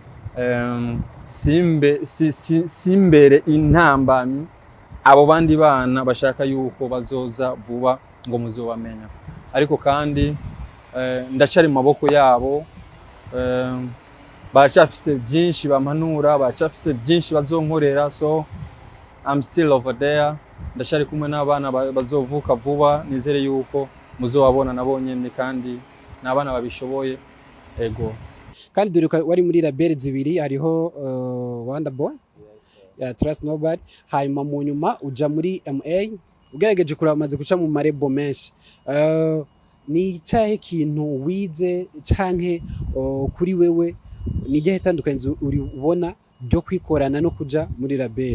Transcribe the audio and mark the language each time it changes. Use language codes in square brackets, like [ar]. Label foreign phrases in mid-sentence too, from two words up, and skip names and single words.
[rn] simbere intambamyi abo bandi bana bashaka yuko bazoza vuba ngo muzobamenya ariko kandi ndacari mu maboko yabo bacafise byinshi bamanura bacafise byinshi bazonkorera [en] so I'm still over there [rn] ndacari kumwe n'abana bazovuka vuba nizere yuko muzobabona nabonyene kandi nabana babishoboye ego kandi dore wari muri label zibiri hariho Wonderboy Trust Nobody hanyuma mu nyuma uja muri M.A ugerageje kuramaze guca mu marebo menshi ni cyahe kintu wize canke kuri wewe ni gihe tandukanye uri ubona byo kwikorana no kuja muri label?